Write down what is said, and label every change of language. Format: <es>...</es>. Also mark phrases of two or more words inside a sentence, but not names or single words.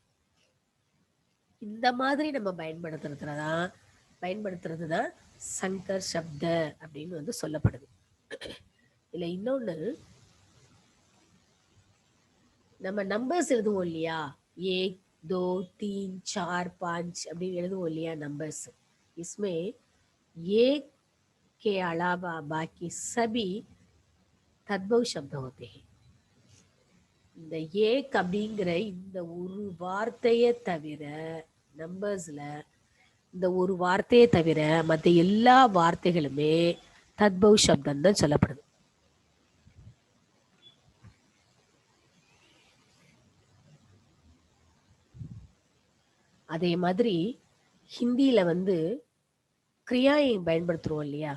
<ta>இந்த மாதிரி நம்ம பயன்படுத்துறது தான்</ta> <hi>संकर शब्द</hi> <ta>அப்படின்னு வந்து சொல்லப்படுது. இல்ல இன்னொன்னு, நம்ம நம்பர்ஸ் எழுதுவோம் இல்லையா? 1 2 3 4 5 அப்படின்னு எழுதுவோம் இல்லையா நம்பர்ஸ்.</ta> <hi>इसमें एक के अलावा बाकी सभी तद्भव शब्द होते हैं.</hi> <ta>இந்த ஏக் அப்படிங்கிற இந்த ஒரு வார்த்தையை தவிர நம்பர்ஸ்ல இந்த ஒரு வார்த்தையை தவிர மற்ற எல்லா வார்த்தைகளுமே தத்பவ் சப்தம் தான் சொல்லப்படுது. அதே மாதிரி ஹிந்தியில வந்து கிரியாயை பயன்படுத்துறோம் இல்லையா?</ta>